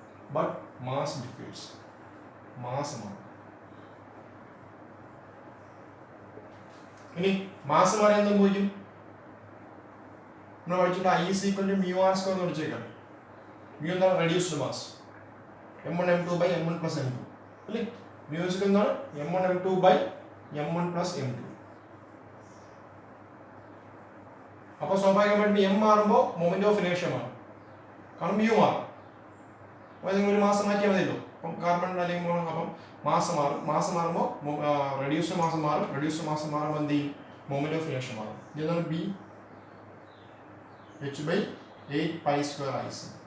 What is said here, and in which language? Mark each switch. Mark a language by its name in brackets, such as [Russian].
[English] But mass differs. [Malayalam] Mass മാറും. ഇനി mass മാറിയാൽ എന്ത് സംഭവിക്കും? നമ്മൾ പഠിച്ചിട്ട് [English] I is equal to mu R square [Malayalam] എന്ന് പഠിച്ചേക്കാം. മ്യൂ എന്താണ്? [English] Reduced mass m1 m2 by m1 plus m2 അല്ലേ? Mu is equal എന്താണ്? m1 m2 by m1 plus m2. [Malayalam] അപ്പോൾ സ്വാഭാവികമായിട്ടും m മാറുമ്പോൾ മൊമെന്റ് ഓഫ് ഇനേർഷ്യ മാറും, കാരണം മ്യൂ മാറും. അപ്പോൾ നിങ്ങൾ ഒരു മാസം മാറ്റിയാൽ മതിയല്ലോ. അപ്പം കാർബൺ അല്ലെങ്കിൽ അപ്പം മാസം മാറും. മാസം മാറുമ്പോൾ റെഡ്യൂസ്ഡ് മാസം മാറും. റെഡ്യൂസ്ഡ് മാസം മാറുമ്പോൾ എന്ത് ചെയ്യും? മൊമെന്റ് ഓഫ് ഇനേർഷ്യ മാറും. [English] ഇതാണ് B h by 8 pi square IC.